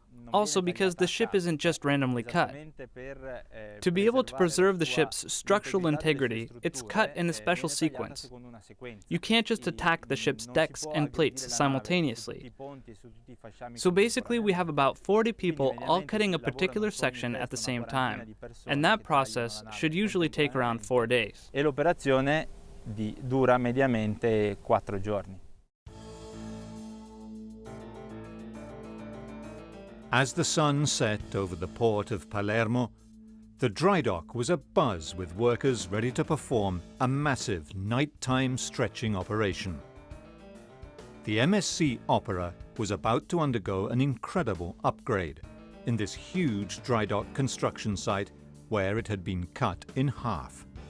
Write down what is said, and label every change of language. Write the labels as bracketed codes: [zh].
[en] Also, because the ship isn't just randomly cut. To be able to preserve the ship's structural integrity, it's cut in a special sequence. You can't just attack the ship's decks and plates simultaneously. So basically, we have about 40 people all cutting a particular section at the same time, and that process should usually take around 4 days. [it] E l'operazione dura mediamente 4 giorni. [en] As the sun set over the port of Palermo, the dry dock was abuzz with workers ready to perform a massive nighttime stretching operation. The MSC Opera was about to undergo an incredible upgrade in this huge dry dock construction site where it had been cut in half.